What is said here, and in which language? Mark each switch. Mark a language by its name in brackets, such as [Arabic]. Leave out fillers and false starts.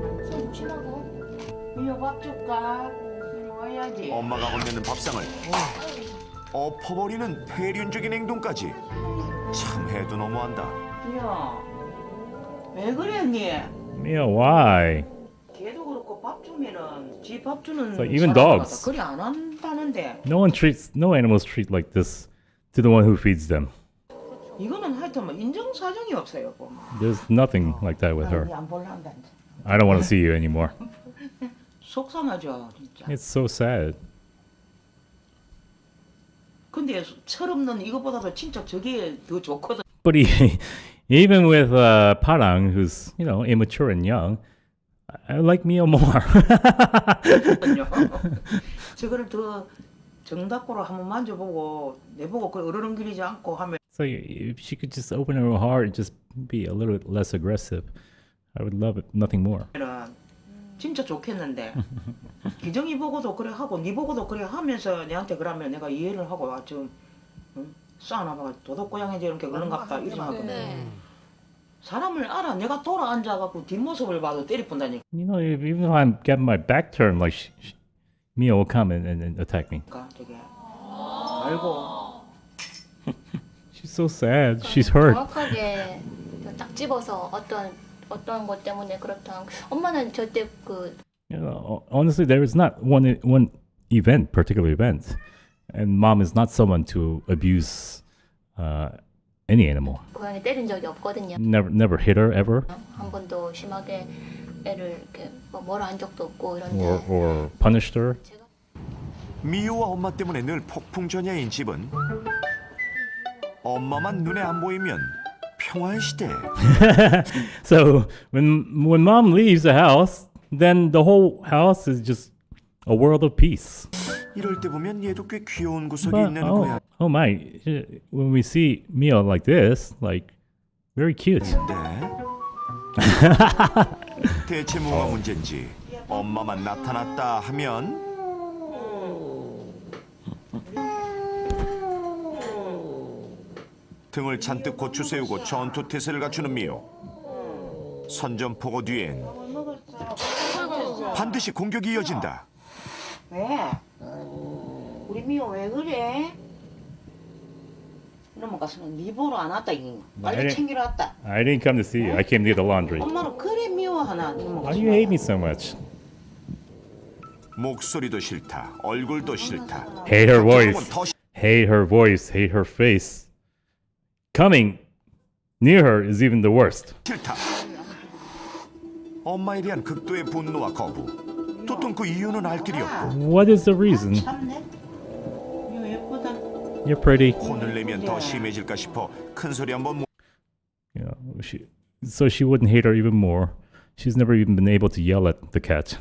[Korean] 손 조심하고. 이거 밥 줄까? 이리 와야지. 엄마가 건네는 밥상을 엎어버리는 폐륜적인 행동까지. 참 해도 너무한다. 야, 왜 그래, 니? [English] Mio, why? [Korean] 걔도 그렇고 밥 주면은 지 밥 주는 [English] It's like even [Korean] 사람마다 [English] dogs. [Korean] 그리 안 한다는데. [English] No animals treat like this to the one who feeds them. [Korean] 이거는 하여튼 뭐 인정사정이 없어요. [English] There's nothing like that with her. [Korean] 안 볼란다. [English] I don't want to see you anymore. [Korean] 속상하죠, 진짜. [English] It's so sad. [Korean] 근데 철없는 이거보다도 진짜 저게 더 좋거든. [English] But even with Parang, who's immature and young, I like Mio more. [Korean] 저거를 더 정답고로 한번 만져보고 내보고 그 어르렁거리지 않고 하면. [English] So if she could just open her heart and just be a little bit less aggressive, I would love it. Nothing more. [Korean] 진짜 좋겠는데 기정이 보고도 그래 하고 니 보고도 그래 하면서 내한테 그러면 내가 이해를 하고 좀 싸나봐 도둑고양이 이렇게 그런갑다 이러지 하거든. 사람을 알아. 내가 돌아 앉아갖고 뒷모습을 봐도 때리푼다니까. [English] Even if I'm getting my back turned, like Mio will come and attack me. [Korean] 되게 알고. [English] She's so sad. She's hurt. [Korean] 정확하게 딱 집어서 어떤 것 때문에 그렇다. 엄마는 절대 [English] Honestly, there is not one particular event, and mom is not someone to abuse any animal. [Korean] 고양이 때린 적이 없거든요. [English] Never hit her ever. [Korean] 한 번도 심하게 애를 이렇게 뭐라 한 적도 없고 이런데. [English] Or punished her. [Korean] 미호와 엄마 때문에 늘 폭풍전야인 집은 엄마만 눈에 안 보이면 평화의 시대. [English] So when mom leaves the house, then the whole house is just a world of peace. [Korean] 이럴 때 보면 얘도 꽤 귀여운 구석이 [English] But, [Korean] 있는 거야. [English] oh my, when we see Mio like this, like very cute. [Korean] 대체 뭐가 문제인지 엄마만 나타났다 하면 등을 잔뜩 고추 세우고 전투 태세를 갖추는 미호. 선전포고 뒤엔 반드시 공격이 이어진다. 왜? 우리 미호 왜 그래? 이놈의 가서는 네 보러 안 왔다. 빨리 챙기러 왔다. [English] I didn't come to see you. I came to get the laundry. [Korean] 엄마는 그래 미워하나? [English] Why do you hate me so much? [Korean] 목소리도 싫다. 얼굴도 싫다. [English] Hate her voice. Hate her voice. Hate her face. Coming near her is even the worst. [Korean] 싫다. 엄마에 대한 극도의 분노와 거부. 도통 그 이유는 알 길이 없고. [English] What is the reason? [Korean] 미호 예쁘다. [English] You're pretty. [Korean] 혼을 내면 더 심해질까 싶어 큰 소리 한번 못. [English] So she wouldn't hate her even more. She's never even been able to yell at the cat.